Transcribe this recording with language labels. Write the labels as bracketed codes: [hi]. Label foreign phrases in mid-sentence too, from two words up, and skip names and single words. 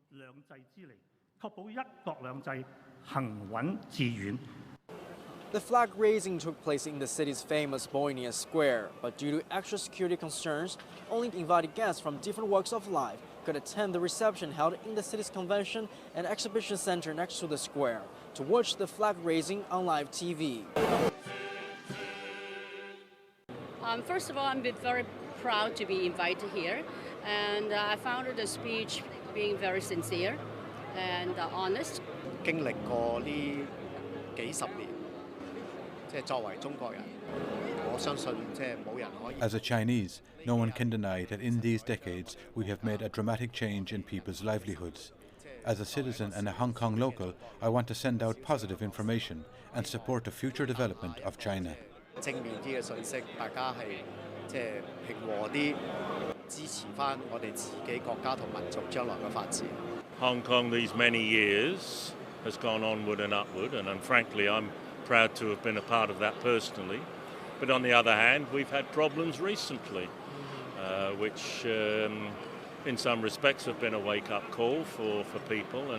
[en] The flag raising took place in the city's famous Boynia Square, but due to extra security concerns, only invited guests from different walks of life could attend the reception held in the city's convention and exhibition center next to the square to watch the flag raising on live TV. First of all, I'm very proud to be invited here, and I found the speech being very sincere and honest. [yue] 經歷過呢幾十年，作為中國人，我相信冇人可以。 [en] As a Chinese, no one can deny that in these decades we have made a dramatic change in people's livelihoods. As a citizen and a Hong Kong local, I want to send out positive information and support the future development of China. [yue] 正面啲嘅信息，大家係平和啲，支持返我哋自己國家同民族將來嘅發展。 [en] Hong Kong these many years has gone onward and upward, and frankly I'm proud to have been a part of that personally. But on the other hand, we've had problems recently, which in some respects have been a wake-up call for people.